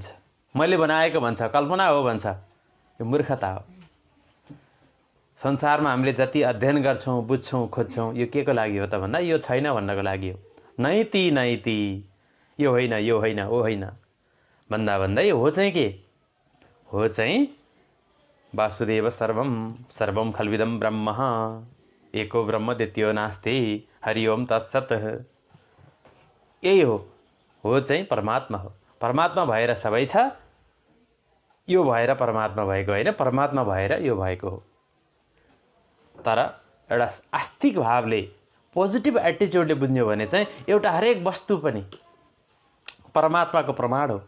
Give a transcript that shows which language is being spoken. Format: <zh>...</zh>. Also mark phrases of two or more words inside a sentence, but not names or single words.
<ne>मैले बनाएको भन्छ, कल्पना हो भन्छ, यो मूर्खता हो। संसारमा हामीले जति अध्ययन गर्छौँ, बुझ्छौँ, खोज्छौँ, यो के को लागि हो त भन्दा यो छैन भन्नको लागि हो।</ne> <sa>नैति नैति,</sa> <ne>यो होइन, यो होइन, ओ होइन भन्दा भन्दै हो चाहिँ के हो चाहिँ</ne> <sa>वासुदेव सर्वम सर्वम खल्विदम ब्रह्म एको ब्रह्म द्वितीयो नास्ति हरि ओम तत्सत।</sa> <ne>यही हो चाहिँ परमात्मा हो। परमात्मा भएर सबै छ, यो भएर परमात्मा भएको होइन, परमात्मा भएर यो भएको हो। तर एउटा आस्तिक भावले,</ne> <en>positive attitude</en> <ne>बुझ्यो भने चाहिँ एउटा हरेक वस्तु पनि परमात्माको प्रमाण हो।</ne>